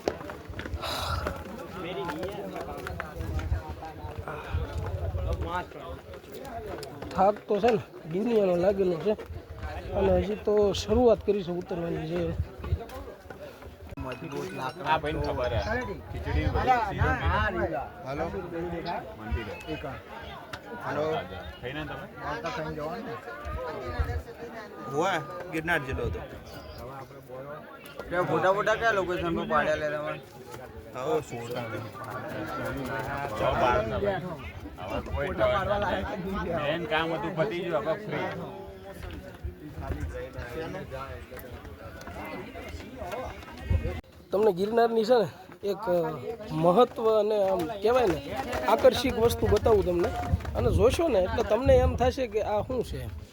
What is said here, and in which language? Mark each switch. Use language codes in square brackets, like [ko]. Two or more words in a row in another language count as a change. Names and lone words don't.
[gu] થાક તો છે ને દુનિયાનો લાગેલો છે અને હજી તો શરૂઆત કરીશું ઉતરવાની છે. ગિરનાર જીલો તો [hi] फोटा फोटा क्या लोकेशन पे पाड़े ले रहे [gu] મેન કામ હતું પતી ગયું. હવે ફ્રી તમને ગિરનારની છે ને એક મહત્વ અને આમ કહેવાય ને આકર્ષક વસ્તુ બતાવું તમને, અને જોશો ને એટલે તમને એમ થશે કે આ શું છે.